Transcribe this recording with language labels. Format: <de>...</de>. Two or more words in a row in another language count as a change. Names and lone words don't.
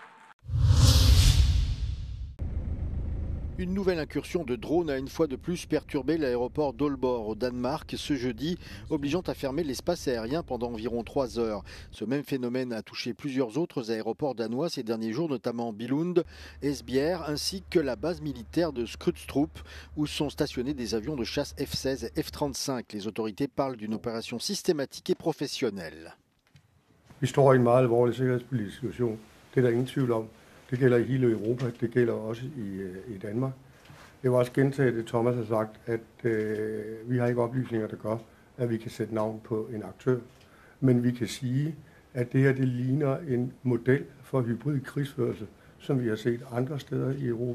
<fr>Une nouvelle incursion de drones a une fois de plus perturbé l'aéroport d'Aalborg au Danemark ce jeudi, obligeant à fermer l'espace aérien pendant environ 3 heures. Ce même phénomène a touché plusieurs autres aéroports danois ces derniers jours, notamment Billund, Esbjerg, ainsi que la base militaire de Skrydstrup, où sont stationnés des avions de chasse F-16 et F-35. Les autorités parlent d'une opération systématique et professionnelle.</fr> <da>Vi står i en meget alvorlig sikkerhedspolitisk situation. Det er der ingen tvivl om. Det gælder i hele Europa, det gælder også i Danmark. Jeg vil også gentage det, Thomas har sagt, at vi har ikke oplysninger, der gør, at vi kan sætte navn på en aktør. Men vi kan sige, at det her det ligner en model for hybrid krigsførelse, som vi har set andre steder i Europa.</da>